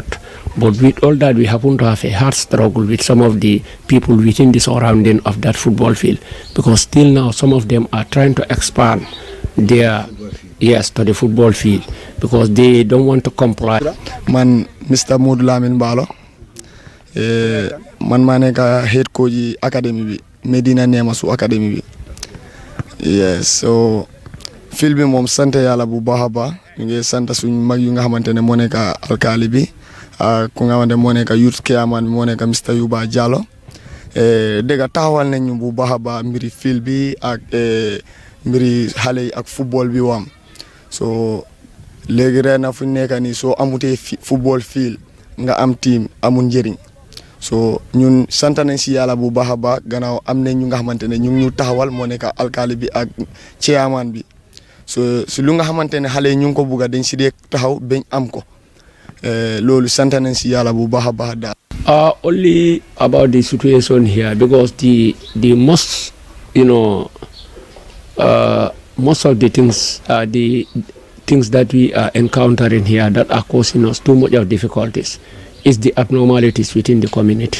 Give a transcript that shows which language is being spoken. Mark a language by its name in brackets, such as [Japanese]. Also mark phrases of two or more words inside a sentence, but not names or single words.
[English] But with all that, we happen to have a hard struggle with some of the people within the surrounding of that football field, because still now some of them are trying to expand their to the football field because they don't want to comply. [Wolof] Man, Mr. Modou Lamin Balo, man maneka [English] head coach [Wolof] academy bi Medina Nemasu academy bi. Yes, so field bi mom sante yalla bu baaxa ba ñu ngi sante suñu mag yu nga xamantene mo nek alkali bi ku nga xamantene mo nek [English] youth chairman [Wolof] mo nek Mr. Yuba Jallo dega taxawal nañu bu baaxa ba mbiri field bi ak mbiri xalé ak football bi wam. So léegi ren na fu nekk nii soo amutee [English] football field [Wolof] nga am team amul njëriñ so ñun sant nañ si yàlla bu baax a baax gannaaw am nañ ñu nga xamante ne ñu ngi ñu taxawal moo nekk alkaali bi ak chairman bi so si lu nga xamante ne xale yi ñu ngi ko bugg a dañ si dee taxaw bañ am ko loolu sant nañ si yàlla bu baax a baax daal. [English] Only about the situation here, because the most, most of the things that we are encountering here that are causing us too much of difficulties is the abnormalities within the community.